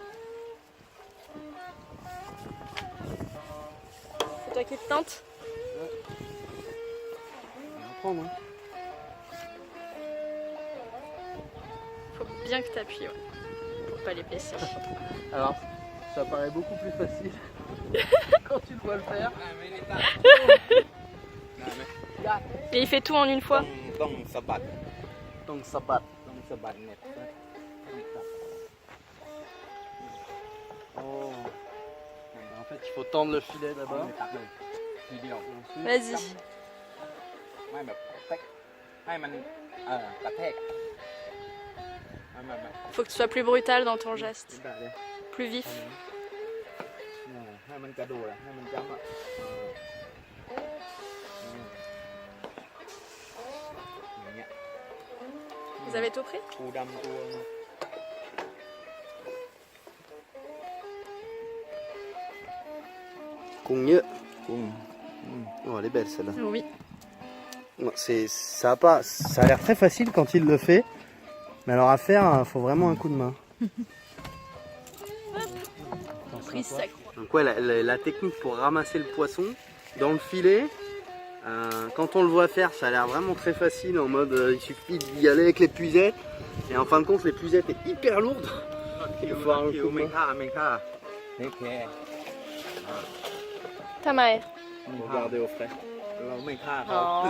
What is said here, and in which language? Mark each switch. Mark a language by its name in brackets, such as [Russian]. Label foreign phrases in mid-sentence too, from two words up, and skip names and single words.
[French] C'est toi qui te tente? ๆon va prendre, hein. Faut bien que tu appuies pour pas les blesser. Alors, ça paraît beaucoup plus facile quand tu le vois le faire. [Thai] ไม่ได้ตั้งได้ไหม [French] Et il fait tout en une fois. [Thai] ต้องสะบัด [French] Donc ça bat. [Thai] ต้องสะบัดเน็ต [French] Oh. En fait, il faut tendre le filet [Thai] เอา [French] d'abord. [Thai] เลยตักเลยทีเดียว [French] Ensuite, Vas-y. [Thai] ไม่แบบเต๊กให้มันกระแทกไม่ [French] Faut que tu sois plus brutal dans ton geste. [Thai] ได้เลย [French] Plus vif. [Thai] ให้มันกระโดดให้มันจ้ำอย่างเงี้ย [French] Vous avez tout pris? [Thai] ปูดำตัว กุ้งเยอะ กุ้ง [French] Oh, elle est belle celle-là. Oui. Non, ça a l'air très facile quand il le fait. Mais alors à faire, il faut vraiment un coup de main. Prise sac. Donc ouais, la technique pour ramasser le poisson dans le filet, quand on le voit faire, ça a l'air vraiment très facile en mode il suffit d'y aller avec les puisettes. Et en fin de compte, les puisettes est hyper lourde. [Thai] คิวไม่ฆ่าไม่ฆ่า [English] take care Tamae. [French] Regardez au frais. [Thai] เราไม่ฆ่าเขา อ๋อ